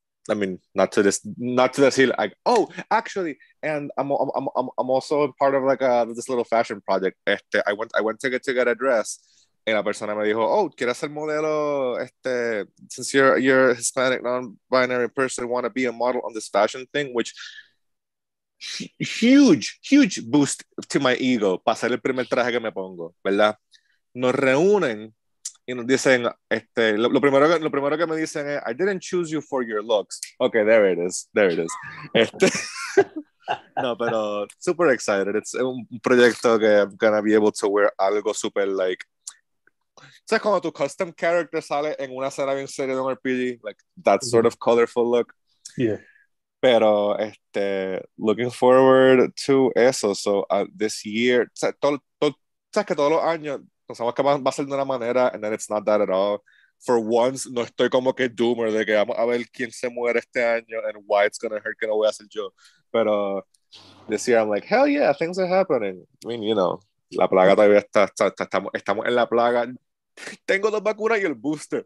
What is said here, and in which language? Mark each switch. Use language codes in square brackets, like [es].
[en] I mean, not to decir, like, oh, actually, and I'm also part of, like, this little fashion project. I went to get a dress, [es] y la persona me dijo, oh, ¿quieres ser modelo? [en] Since you're a Hispanic, non-binary person, want to be a model on this fashion thing, which huge boost to my ego [es] para hacer el primer traje que me pongo, ¿verdad? Nos reúnen y nos dicen, lo primero que me dicen es, [en] I didn't choose you for your looks. Okay, there it is. [es] No, pero [en] super excited. It's [es] un proyecto que [en] I'm gonna be able to wear [es] algo super [en] like. [es] ¿Sabes cuando tu custom character sale en una escena bien seria de un RPG? [en] Like that sort of colorful look. Yeah. Pero looking forward to eso. [es] So this year, sabes que todos los años pensamos que va a ser de una manera, [en] and then it's not that at all. For once, [es] no estoy como que doomer de que vamos a ver quién se muere este año [en] and why it's gonna hurt [es] que no voy a hacer yo. [en] Pero this year I'm like, hell yeah, things are happening. I mean, you know, [es] la plaga todavía estamos en la plaga. Tengo 2 vacunas y el booster.